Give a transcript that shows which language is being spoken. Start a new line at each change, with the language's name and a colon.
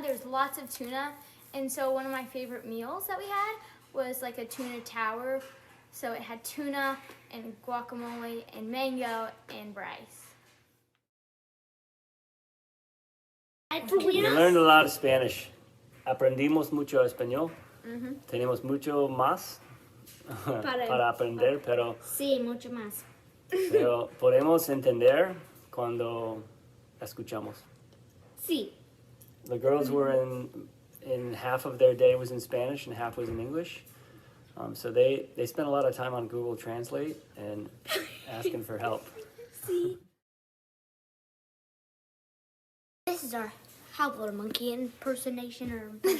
English: There's lots of tuna, and so one of my favorite meals that we had was like a tuna tower. So it had tuna and guacamole and mango and rice. We learned a lot of Spanish.
Spanish: Aprendimos mucho español. Tenemos mucho más para aprender, pero Sí, mucho más. podemos entender cuando escuchamos. Sí.
English: The girls were in half of their day was in Spanish and half was in English. So they spent a lot of time on Google Translate and asking for help. This is our howler monkey impersonation or